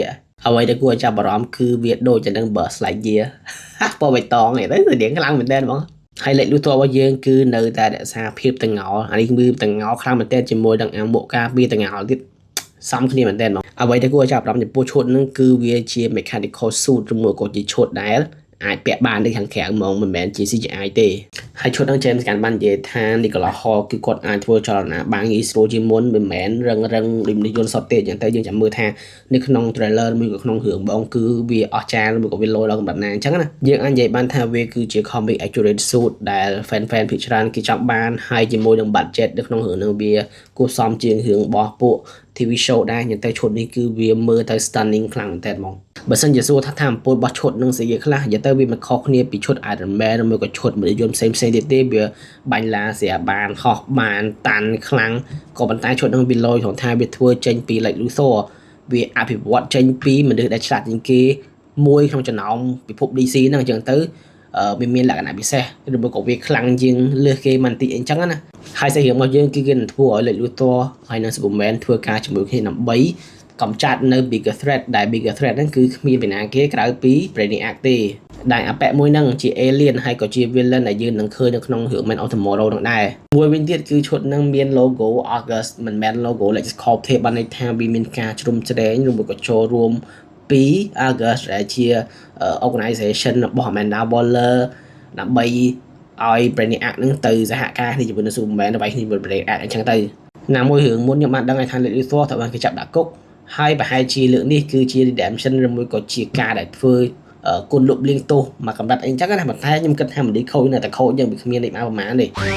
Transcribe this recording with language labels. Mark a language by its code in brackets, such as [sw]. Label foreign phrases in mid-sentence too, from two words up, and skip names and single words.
[km] អ្វីដែលគួរឲ្យចាប់អារម្មណ៍គឺវាដូចតែនឹង Buzz Lightyear ពណ៌បៃតងនេះទៅស្តៀងខ្លាំងមែនតើហ្មងហើយ Lex Luthor របស់យើងគឺនៅតែរក្សាភាពតងោអានេះគឺតងោខ្លាំងមែនតើជាមួយនឹងអាមួកការពារតងោទៀតសំគ្នាមែនតើហ្មងអ្វីដែលគួរឲ្យចាប់អារម្មណ៍ចំពោះឈុតហ្នឹងគឺវាជា [en] mechanical suit [km] ឬមួយក៏ជាឈុតដែលអាចពាក់បានដូចខាងក្រៅហ្មងមិនមែនជា CGI ទេហើយឈុតហ្នឹង James Gunn បាននិយាយថា Nicholas Hoult គឺគាត់អាចធ្វើចលនាបាំងងាយស្រួលជាងមុនមិនមែនរឹងដូចនេះយន្តសុតទេអញ្ចឹងទៅយើងចាំមើលថានៅក្នុង trailer មួយក៏ក្នុងរឿងបងគឺវាអស្ចារ្យមួយក៏វាលយដល់កម្រិតណាអញ្ចឹងណាយើងអាចនិយាយបានថាវាគឺជា [en] comic accurate suit [km] ដែល fan ភាគច្រើនគេចង់បានហើយជាមួយនឹង budget នៅក្នុងរឿងហ្នឹងវាគួរសមជាងរឿងរបស់ពួក [en] TV show [km] ដែរអញ្ចឹង ទៅឈុតនេះគឺវាមើលទៅ stunning ខ្លាំងមែនតើហ្មងបើសិនជាសួរថាអំពូលរបស់ឈុតនឹងស្អីខ្លះនិយាយទៅវាមិនខុសគ្នាពីឈុត Iron Man ឬមួយក៏ឈុតមួយយន្តផ្សេងទៀតទេវាបាញ់ឡាស្រាបានហោះបានតាន់ខ្លាំងក៏ប៉ុន្តែឈុតនឹងវាលយត្រង់ថាវាធ្វើចេញពី Lex Luthor វាអភិវឌ្ឍ ចេញពីមនុស្សដែលឆ្លាតជាងគេមួយក្នុងចំណោមពិភព DC ហ្នឹងអញ្ចឹងទៅវាមានលក្ខណៈពិសេសឬមួយក៏វាខ្លាំងជាងលើសគេមិនតិចអញ្ចឹងណាហើយសាច់រឿងរបស់យើងគឺគេនឹងធ្វើឲ្យ Lex Luthor ហើយនឹង Superman ធ្វើ ការជាមួយគ្នាដើម្បីកំចាត់នៅ [en] bigger threat [km] ដែល [en] bigger threat [km] ហ្នឹងគឺគ្មានពីណាគេក្រៅពី Brainiac ទេដែលអាប៉ែមួយហ្នឹងជា alien ហើយក៏ជា villain ដែលយើងនឹងឃើញនៅក្នុង រឿង Man of Tomorrow ហ្នឹងដែរមួយវិញទៀតគឺឈុតហ្នឹងមាន logo August មិនមែន logo Lex Corp ទេបានន័យថាវាមានការ ជ្រុំជ្រែងឬមួយក៏ចូលរួមពី August ដែលជា organization របស់ Amanda Waller ដើម្បីឲ្យ Brainiac ហ្នឹងទៅសហការគ្នាជាមួយនឹង Superman ដើម្បីគ្នាជាមួយ Brainiac អញ្ចឹងទៅណាមួយរឿងមុនខ្ញុំបានដឹងថា Lex Luthor ត្រូវបានគេចាប់ដាក់គុកហើយប្រហែលជាលើកនេះគឺជា redemption ឬមួយក៏ជាការដែលធ្វើគុណលុបលាងទោសមកកម្រិតអីចឹងណាប៉ុន្តែខ្ញុំគិតថាមិនឌីខូចនៅតែខូចយ៉ាងវាគ្មានលេខមកប្រហែលទេ